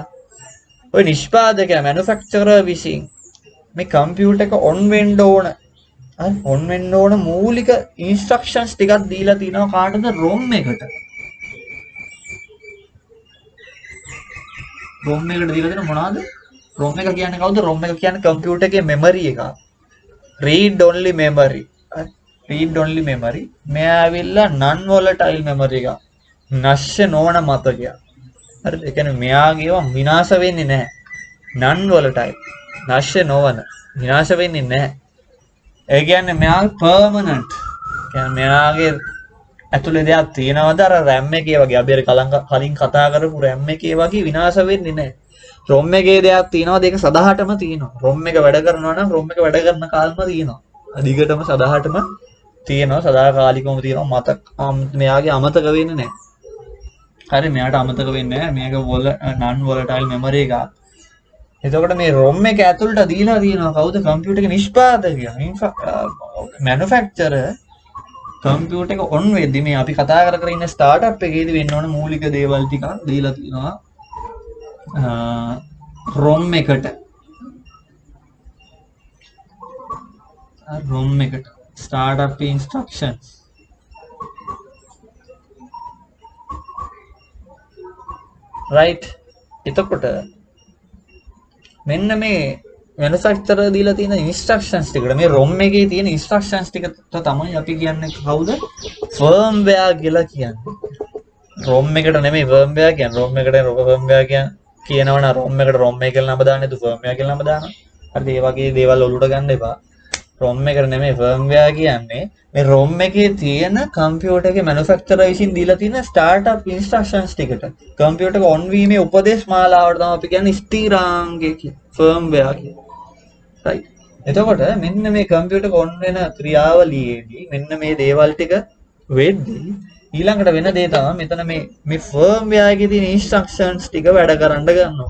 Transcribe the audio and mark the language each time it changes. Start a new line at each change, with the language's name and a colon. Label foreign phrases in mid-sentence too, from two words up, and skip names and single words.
Sinhala: ඔය නිෂ්පාදකයා මැනුෆැක්චරර් විසින් මේ කම්පියුටර් එක ඔන් වෙන්න ඕන. හරි ඔන් වෙන්න ඕන මූලික ඉන්ස්ට්‍රක්ෂන්ස් ටිකක් දීලා තිනවා කාටද? ROM එකට. ROM එකට දීලා තියෙන මොනවද? ROM එක කියන්නේ කවුද? ROM එක කියන්නේ කම්පියුටර් එකේ මෙමරි එක.
English: read only memory. read only memory.
Sinhala: මෙයා ඇවිල්ලා
English: non volatile memory
Sinhala: එක. නැෂ්‍ය නොවන මතකයක්. හරිද? ඒ කියන්නේ මෙයාගේව විනාශ වෙන්නේ නැහැ.
English: non volatile.
Sinhala: නැෂ්‍ය නොවන. විනාශ වෙන්නේ නැහැ. ඒ කියන්නේ මෙයා permanent. කියන්නේ මෙයාගේ ඇතුලේ දෙයක් තියෙනවද අර RAM එකේ වගේ අපි කලින් කතා කරපු RAM එකේ වගේ විනාශ වෙන්නේ නැහැ. ROM එකේ දෙයක් තියෙනවද ඒක සදාහටම තියෙනවා. ROM එක වැඩ කරනවා නම් ROM එක වැඩ කරන කාලෙම තියෙනවා. අධිකටම සදාහටම තියෙනවා. සදාකාලිකවම තියෙනවා. මෙයාගේ අමතක වෙන්නේ නැහැ. හරි මෙයාට අමතක වෙන්නේ නැහැ. මේක
English: non volatile memory
Sinhala: එකක්. එතකොට මේ ROM එක ඇතුළට දීලා තියෙනවා කවුද? කම්පියුටර් එක නිෂ්පාදකයා.
English: manufacturer computer
Sinhala: එක ඔන් වෙද්දි මේ අපි කතා කර ඉන්න ස්ටාර්ට්අප් එකේදී වෙන්න ඕන මූලික දේවල් ටිකක් දීලා තියෙනවා.
English: ROM එකට startup instructions right.
Sinhala: එතකොට මෙන්න මේ manufacturer දීලා තියෙන instructions ටිකට මේ ROM එකේ තියෙන instructions ටිකට තමයි අපි කියන්නේ කවුද firmware කියලා කියන්නේ. ROM එකට නෙමෙයි firmware කියන්නේ. ROM එකට firmware කියනවනම් ROM එකට ROM එක කියලා නම දාන්නේ තු firmware කියලා නම දානවා. හරිද? ඒ වගේ දේවල් ඔලුවට ගන්න එපා. ROM එකට නෙමෙයි firmware කියන්නේ මේ ROM එකේ තියෙන කම්පියුටර් එකේ manufacturer විසින් දීලා තියෙන
English: startup instructions
Sinhala: ටිකට කම්පියුටර් එක on වීමේ උපදේශ මාලාවට තමයි අපි කියන්නේ ස්ථිරාංගය කියලා firmware කියලා. right. එතකොට මෙන්න මේ කම්පියුටර් එක on වෙන ක්‍රියාවලියේදී මෙන්න මේ දේවල් ටික වෙද්දී ඊළඟට වෙන දේ තමයි මෙතන මේ firmware එකේ තියෙන instructions ටික වැඩ කරන්න ගන්නවා.